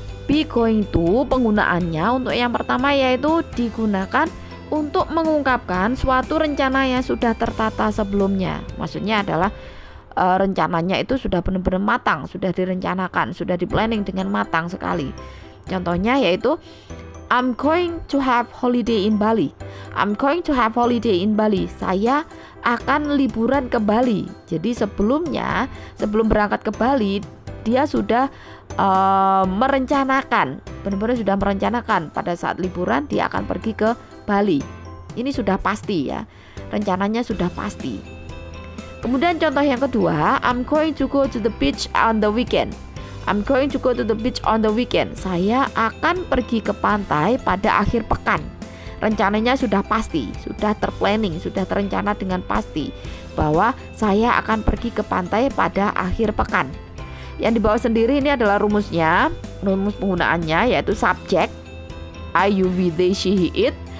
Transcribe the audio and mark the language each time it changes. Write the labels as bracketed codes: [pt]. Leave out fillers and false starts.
[id] Be going to penggunaannya untuk yang pertama yaitu digunakan untuk mengungkapkan suatu rencana yang sudah tertata sebelumnya. Maksudnya adalah rencananya itu sudah benar-benar matang, sudah direncanakan, sudah di-planning dengan matang sekali. Contohnya yaitu [en] I'm going to have holiday in Bali. I'm going to have holiday in Bali. [id] Saya akan liburan ke Bali. Jadi sebelum berangkat ke Bali, dia sudah merencanakan, benar-benar sudah merencanakan pada saat liburan dia akan pergi ke Bali. Ini sudah pasti ya, rencananya sudah pasti. Kemudian contoh yang kedua, [en] I'm going to go to the beach on the weekend. I'm going to go to the beach on the weekend. [id] Saya akan pergi ke pantai pada akhir pekan. Rencananya sudah pasti, sudah terplanning, sudah terencana dengan pasti bahwa saya akan pergi ke pantai pada akhir pekan. Yang di bawah sendiri ini adalah rumusnya, rumus penggunaannya yaitu subject I, you, we, they, she, he, it.